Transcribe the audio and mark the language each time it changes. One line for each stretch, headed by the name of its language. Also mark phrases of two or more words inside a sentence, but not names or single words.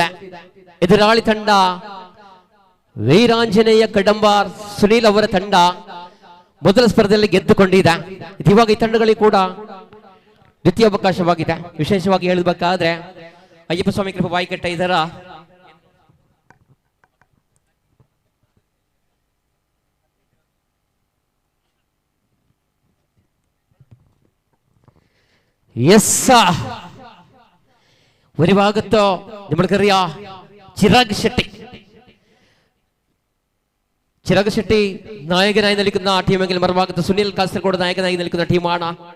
Kannada: ಎದುರಾಳಿ ತಂಡ ವೀರಾಂಜನೇಯ ಕಡಂಬಾರ್ ಸುನೀಲ್ ಅವರ ತಂಡ ಮೊದಲ ಸ್ಪರ್ಧೆಯಲ್ಲಿ ಗೆದ್ದುಕೊಂಡಿದೆ. ಇವಾಗ ಈ ತಂಡಗಳಿಗೆ ಕೂಡ ದ್ವಿತೀಯ ಅವಕಾಶವಾಗಿದೆ. ವಿಶೇಷವಾಗಿ ಹೇಳಬೇಕಾದ್ರೆ ಅಯ್ಯಪ್ಪ ಸ್ವಾಮಿ ಕೃಪಾ ಬಾಯಿಕಟ್ಟೆ ಇದರ
Malayalam: ഒരു ഭാഗത്ത് നമ്മൾക്കറിയാം ചിരാഗ് ഷെട്ടി ചിരാഗ് ഷെട്ടി നായകനായി നിൽക്കുന്ന ടീമെങ്കിൽ മറുഭാഗത്ത് സുനിൽ കാസർഗോഡ് നായകനായി നിൽക്കുന്ന ടീമാണ്.